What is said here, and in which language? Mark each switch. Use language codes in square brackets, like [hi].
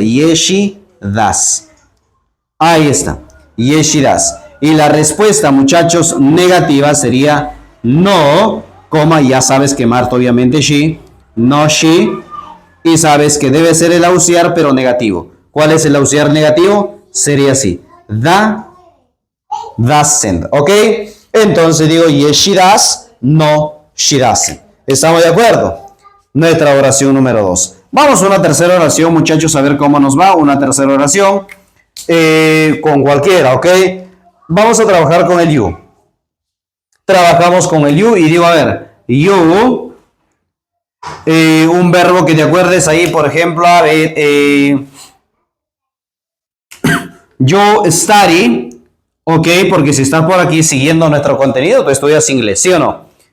[en] Yes, she does. [es] Ahí está. [en] Yes, she does. [es] Y la respuesta, muchachos, negativa sería no, coma, ya sabes que Marta obviamente she, no she, y sabes que debe ser el auxiliar pero negativo. ¿Cuál es el auxiliar negativo? Sería así, doesn't, ¿ok? Entonces digo [en] yes she does, no she doesn't. [es] ¿Estamos de acuerdo? Nuestra oración número 2. Vamos a una tercera oración, muchachos, a ver cómo nos va. Una tercera oración con cualquiera, ¿ok? Vamos a trabajar con el you. Trabajamos con el you y digo, a ver, you, un verbo que te acuerdes ahí, por ejemplo, a ver, yo study, ok, porque si estás por aquí siguiendo nuestro contenido, tú estudias inglés, ¿sí o no?